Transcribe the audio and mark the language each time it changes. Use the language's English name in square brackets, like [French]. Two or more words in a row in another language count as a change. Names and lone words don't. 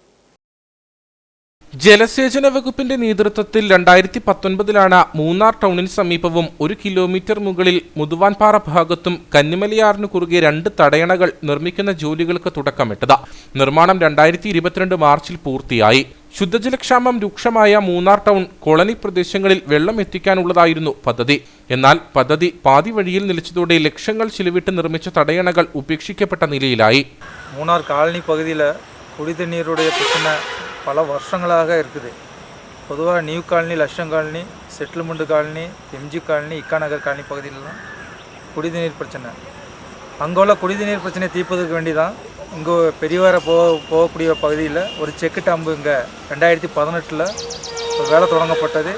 [Malayalam] ജലസേചന വകുപ്പിന്റെ നേതൃത്വത്തിൽ 2019 മൂന്നാർ ടൗണിന് സമീപവും 1 കിലോമീറ്റർ മുകളിൽ മുതുവാൻപാറ ഭാഗത്തും കന്നിമലയാറിന് കുറുകെ 2 തടയണകൾ നിർമ്മിക്കുന്ന ജോലികൾക്ക് തുടക്കമിട്ടത്. നിർമ്മാണം 2022 മാർച്ചിൽ പൂർത്തിയായി. ശുദ്ധജലക്ഷാമം രൂക്ഷമായ മൂന്നാർ ടൗൺ കോളനി പ്രദേശങ്ങളിൽ വെള്ളം എത്തിക്കാനുള്ളതായിരുന്നു പദ്ധതി. എന്നാൽ പദ്ധതി പാതി വഴിയിൽ നിലച്ചതോടെ ലക്ഷങ്ങൾ ചിലവിട്ട് നിർമ്മിച്ച തടയണകൾ ഉപേക്ഷിക്കപ്പെട്ട നിലയിലായി. [Tamil] மூணார் காலனி பகுதியில் குடிதண்ணீருடைய பிரச்சனை பல வருஷங்களாக இருக்குது. பொதுவாக நியூ காலனி, லட்சம் காலனி, செட்டில்மெண்ட் காலனி, MG காலனி, இக்கா நகர் காலனி பகுதியிலலாம் குடிநீர் பிரச்சனை. அங்கே உள்ள குடிநீர் பிரச்சனை தீர்ப்பதற்கு வேண்டி தான் இங்கே பெரியவார போகக்கூடிய பகுதியில் ஒரு செக்கு டம்பு இங்கே 2018 வேலை தொடங்கப்பட்டது.